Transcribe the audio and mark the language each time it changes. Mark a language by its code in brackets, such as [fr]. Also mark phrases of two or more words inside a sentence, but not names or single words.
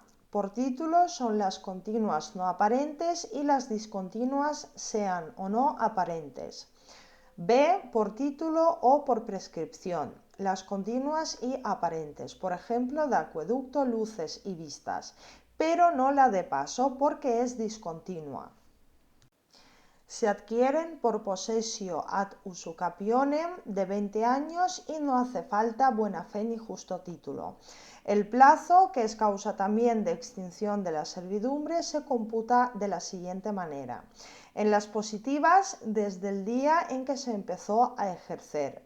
[es] Por título son las continuas no aparentes y las discontinuas sean o no aparentes. B. Por título o por prescripción. Las continuas y aparentes, por ejemplo, de acueducto, luces y vistas, pero no la de paso porque es discontinua. Se adquieren por [la] possessio ad usucapionem [es] de 20 años y no hace falta buena fe ni justo título. El plazo, que es causa también de extinción de la servidumbre, se computa de la siguiente manera. En las positivas, desde el día en que se empezó a ejercer.